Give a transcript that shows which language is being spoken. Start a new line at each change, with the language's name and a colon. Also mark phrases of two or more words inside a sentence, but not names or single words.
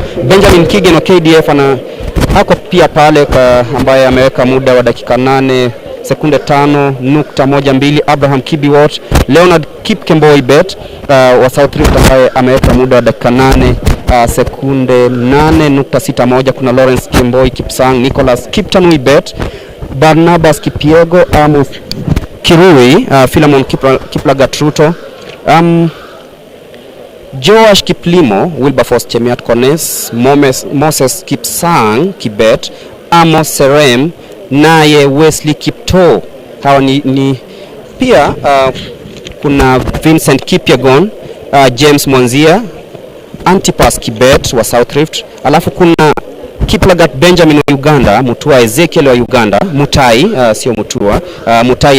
Swahili: Benjamin Keegan wa KDF hako pia pale ambaye ameweka muda wa dakika 8 sekunde 5.12. Abraham Kibiwott, Leonard Kipkemboi Bett wa South Rift ambaye ameweka muda wa dakika 8 sekunde 8.61. Kuna Lawrence Kimboi Kipsang, Nicholas Kiptanui Bett, Barnabas Kipiego, Amos Kirui, Philemon Kiplagat Ruto, Joash Kiplimo, Wilberforce Chemiat Kones, Moses Kipsang Kibet, Amos Serem, naye Wesley Kipto. Hawa ni pia kuna Vincent Kipyegon, James Mwanzia, Antipas Kibet wa South Rift. Alafu kuna Kiplagat Benjamin wa Uganda, Mutua Ezekiel wa Uganda, Mutai sio Mutua, Mutai